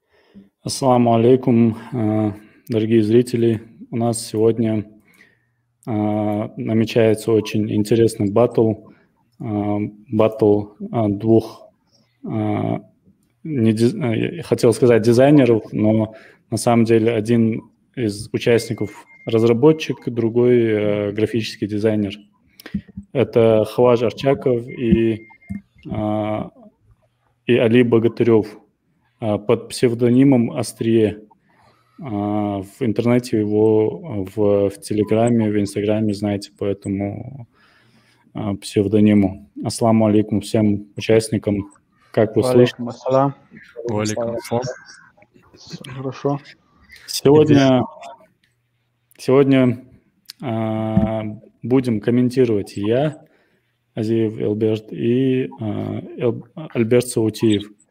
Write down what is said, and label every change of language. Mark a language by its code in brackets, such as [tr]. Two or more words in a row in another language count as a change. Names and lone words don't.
[ar] السلام عليكم, [ru] дорогие зрители. У нас сегодня намечается очень интересный батл. Батл двух, хотел сказать дизайнеров, но на самом деле один из участников разработчик, другой графический дизайнер. Это Хаваж Арчаков и Али Богатырев под псевдонимом Острие. В интернете его в Телеграме, в Инстаграме знаете по этому псевдониму. [ar] السلام عليكم [ru] всем участникам. Как вы слышите? Ассалам. [ar] وعليكم السلام. [ru] Хорошо. Сегодня будем комментировать я, Азиев Элберт, и Альберт Саутиев.